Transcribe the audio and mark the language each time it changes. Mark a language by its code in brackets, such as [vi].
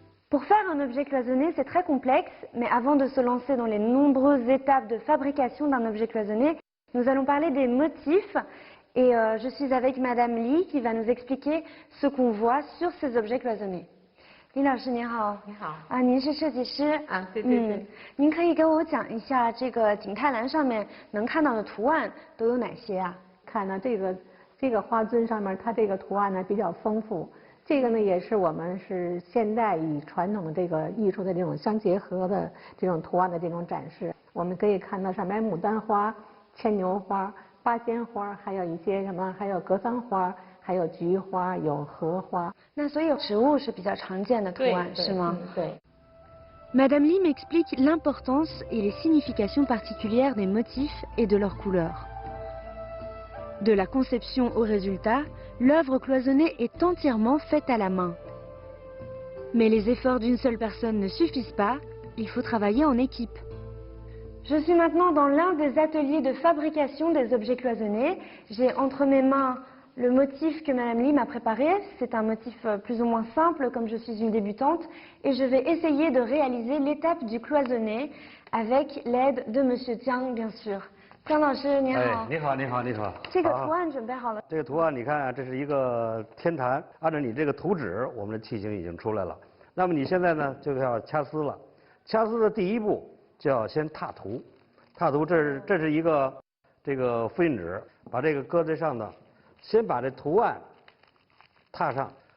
[fr] Pour faire un objet cloisonné, c'est très complexe, mais avant de se lancer dans les nombreuses étapes de fabrication d'un objet cloisonné, nous allons parler des motifs. Et je suis avec Madame Li qui va nous expliquer ce qu'on voit sur ces objets cloisonnés. [zh] Li老师您好，你好啊，您是设计师啊，对对对，您可以跟我讲一下这个景泰蓝上面能看到的图案都有哪些啊？看呢这个花樽上面，它这个图案呢比较丰富。这个呢也是我们是现代与传统的这个艺术的这种相结合的这种图案的这种展示。我们可以看到上面牡丹花、牵牛花、八仙花，还有一些什么，还有格桑花，还有菊花，有荷花。那所有植物是比较常见的图案，是吗？对。 [fr] Madame Li m'explique l'importance et les significations particulières des motifs et de leurs couleurs. De la conception au résultat, l'œuvre cloisonnée est entièrement faite à la main. Mais les efforts d'une seule personne ne suffisent pas, il faut travailler en équipe. Je suis maintenant dans l'un des ateliers de fabrication des objets cloisonnés. J'ai entre mes mains le motif que Madame Li m'a préparé. C'est un motif plus ou moins simple, comme je suis une débutante. Et je vais essayer de réaliser l'étape du cloisonné avec l'aide de Monsieur Jiang, bien sûr. [zh] 张老师您好。你好，你好，你好。这个图案准备好了。这个图案你看啊，这是一个天坛，按照你这个图纸，我们的器型已经出来了。那么你现在呢，就要掐丝了。掐丝的第一步就要先拓图。拓图，这是一个这个复印纸，把这个搁在上头，先把这图案拓上。